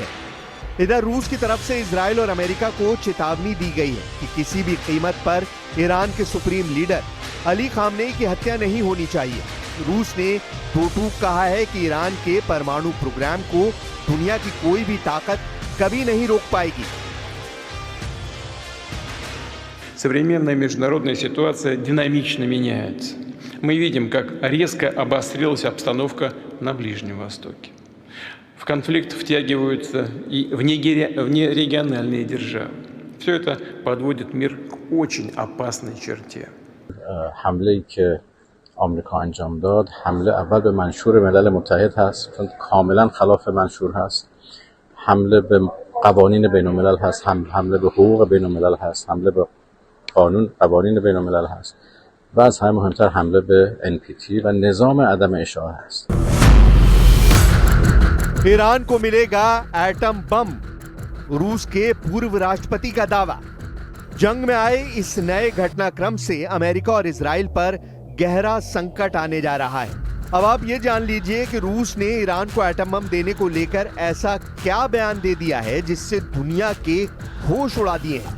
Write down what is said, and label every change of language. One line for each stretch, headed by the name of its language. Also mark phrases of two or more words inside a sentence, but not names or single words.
Hindi: इधर रूस की तरफ से इजराइल और अमेरिका को चेतावनी दी गई है कि किसी भी कीमत पर ईरान के
English: सुप्रीम लीडर
Hindi: अली खामनेई की हत्या नहीं होनी चाहिए। रूस ने टूक कहा है कि ईरान के परमाणु प्रोग्राम को दुनिया की कोई भी ताकत कभी नहीं रोक पाएगी।
Russian: Современная международная ситуация динамично меняется. Мы видим, как резко обострилась обстановка на Ближнем Востоке. В конфликт втягиваются и внерегиональные державы. Все это подводит мир к очень опасной черте.
Persian: حمله‌ای که آمریکا انجام داد حمله اول به منشور ملل متحد هست، چون کاملا خلاف منشور هست. حمله به قوانین بین الملل هست، حمله به حقوق بین الملل هست، حمله به قوانین بین الملل هست و از همه مهمتر حمله به NPT و نظام عدم اشاعه هست.
Hindi: ईरान को मिलेगा
English: एटम बम,
Hindi: रूस के पूर्व राष्ट्रपति का दावा। जंग में आए इस नए घटनाक्रम से अमेरिका और इजराइल पर गहरा संकट आने जा रहा है। अब आप ये जान लीजिए कि रूस ने ईरान को
English: एटम बम
Hindi: देने को लेकर ऐसा क्या बयान दे दिया है जिससे दुनिया के होश उड़ा दिए हैं।